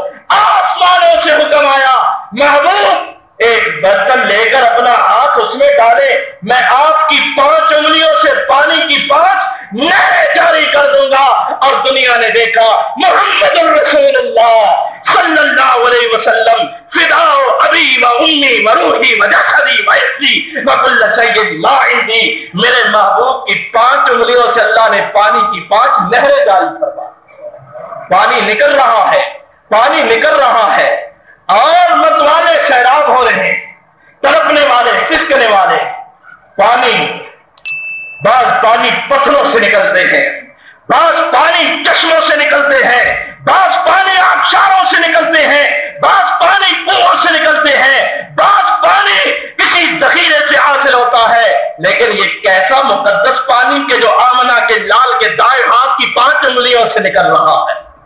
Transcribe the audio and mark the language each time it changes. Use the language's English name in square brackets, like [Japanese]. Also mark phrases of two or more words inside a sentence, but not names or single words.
[Urdu] آسمانوں سے حکم آیا، محبوب ایک برتن لے کر اپنا ہاتھ اس میں ڈالے، میں آپ کی 5 انگلیوں سے پانی کی 5 نہریں جاری کر دوں گا۔ اور دنیا نے دیکھا [Arabic] محمد الرسول اللہ صلی اللہ علیہ وسلم فداء ابی و امی و روحی و جسدی و عزی و کل شیء ما عندی، [Urdu] میرے محبوب کی 5 انگلیوں سے اللہ نے پانی کی 5 نہریں جاری فرما، پانی نکل رہا ہے، پانی نکل رہا ہے، اور متوالے سیراب ہو رہے ہیں، تڑپنے والے، سسکنے والے، بعض پانی پتھروں سے نکلتے ہیں، بعض پانی چشموں سے نکلتے ہیں، بعض پانی آبشاروں سے نکلتے ہیں، بعض پانی کنووں سے نکلتے ہیں، بعض پانی کسی ذخیرے سے حاصل ہوتا ہے، لیکن یہ کیسا مقدس پانی کہ جو آمنہ کے لال کے دائیں ہاتھ کی 5 انگلیوں سے نکل رہا ہے۔